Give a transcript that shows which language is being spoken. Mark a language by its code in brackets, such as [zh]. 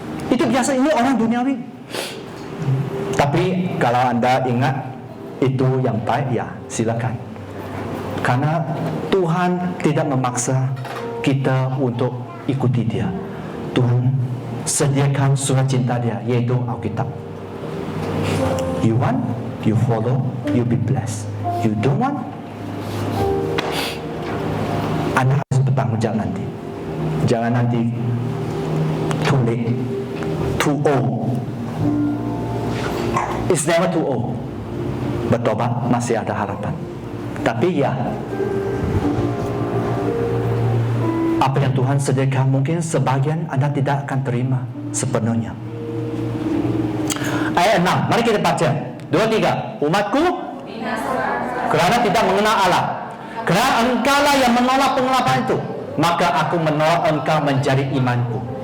[id] Itu biasa, ini orang duniawi. Tapi kalau anda ingat itu yang baik, ya silakan. Karena Tuhan tidak memaksa kita untuk ikuti Dia. Tuhan sediakan surat cinta Dia, yaitu Alkitab. [en] You want, you follow, you be blessed. You don't want, [id] anda harus bertanggung jawab nanti. Jangan nanti [en] too late, too old. It's never too old. [id] Bertobat masih ada harapan. Tapi ya, apa yang Tuhan sediakan mungkin sebagian anda tidak akan terima sepenuhnya. Ayat 6, mari kita baca 2-3. Umatku kerana tidak mengenal Allah, kerana engkaulah yang menolak pengelapan itu, maka aku menolak engkau menjadi imanku.